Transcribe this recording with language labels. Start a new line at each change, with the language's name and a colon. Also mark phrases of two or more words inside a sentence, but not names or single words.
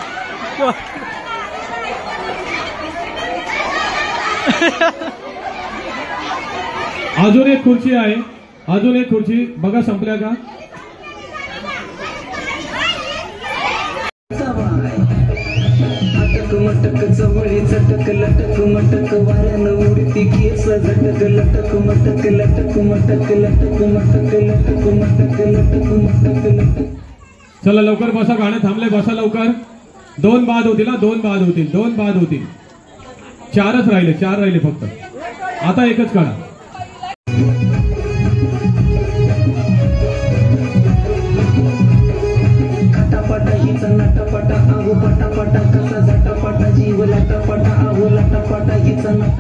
Marathi: अजून एक खुर्ची आहे, अजून एक खुर्ची बघा संपल्या का? मटक चवळी चटक लटक मटक वाऱ्यानं उडती केस झटक लटक मटक लटक मटक लटक मटक लटक मटक लटक मटक लटक. चला लवकर बसा, गाणं थांबले, बसा लवकर. 2 बाद होतील, 2 बाद होतील, 2 बाद होतील. 4च राहिले, 4 राहिले फक्त. आता एकच काढा. खटापटा हिचा नटापटा आहो पटापटा कसा झटापटा जीव लाटापटा आहो लाटापटा हिचा नटा.